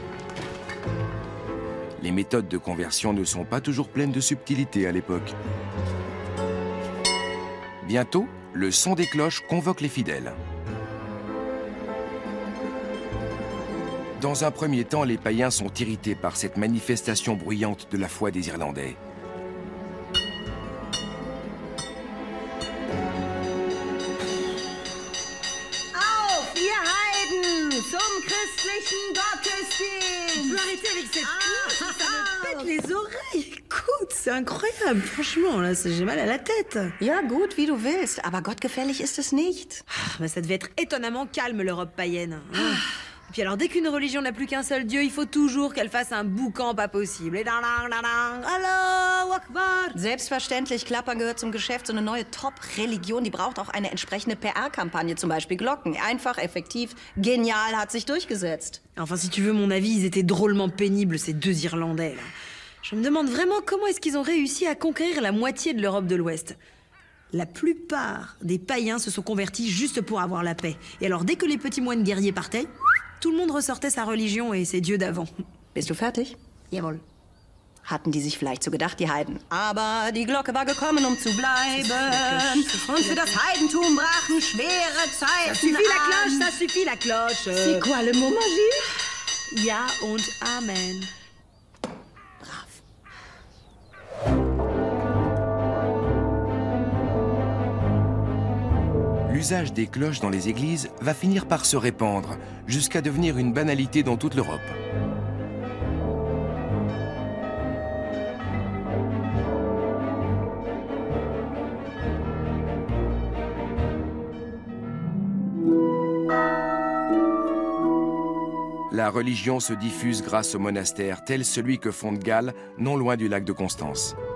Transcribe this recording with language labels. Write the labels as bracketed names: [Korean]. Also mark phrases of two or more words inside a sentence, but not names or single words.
[French] Les méthodes de conversion ne sont pas toujours pleines de subtilité à l'époque. Bientôt, le son des cloches convoque les fidèles. Dans un premier temps, les païens sont irrités par cette manifestation bruyante de la foi des Irlandais. [German] Auf, ihr Heiden, zum christlichen Gottesdienst! [French] Tu peux arrêter avec cette cloche, ça me pète les oreilles. Écoute, c'est incroyable. Franchement, là, j'ai mal à la tête. [German] Ja, gut, wie du willst, aber gottgefällig ist es nicht. [French] Mais ça devait être étonnamment calme, l'Europe païenne. Et puis alors, dès qu'une religion n'a plus qu'un seul Dieu, il faut toujours qu'elle fasse un boucan pas possible. [Arabic] Et الله أكبر. [German] Selbstverständlich, Klappern gehört zum Geschäft. So eine neue Top-Religion, die braucht auch eine entsprechende PR-Kampagne, zum Beispiel Glocken. Einfach, effektiv, genial, hat sich durchgesetzt. [French] Enfin, si tu veux mon avis, ils étaient drôlement pénibles, ces deux Irlandais, là. Je me demande vraiment comment est-ce qu'ils ont réussi à conquérir la moitié de l'Europe de l'Ouest. La plupart des païens se sont convertis juste pour avoir la paix. Et alors, dès que les petits moines guerriers partaient, tout le monde ressortait sa religion et ses dieux d'avant. [German] Bist du fertig? Jawohl. Hatten die sich vielleicht so gedacht, die Heiden. Aber die Glocke war gekommen, um zu bleiben. Und für das Heidentum brachen schwere Zeiten [French] Ça suffit la cloche, ça suffit la cloche. C'est quoi le mot magique? [German] Ja und Amen. [French] L'usage des cloches dans les églises va finir par se répandre, jusqu'à devenir une banalité dans toute l'Europe. La religion se diffuse grâce aux monastères, tel celui que fonde Gall, non loin du lac de Constance.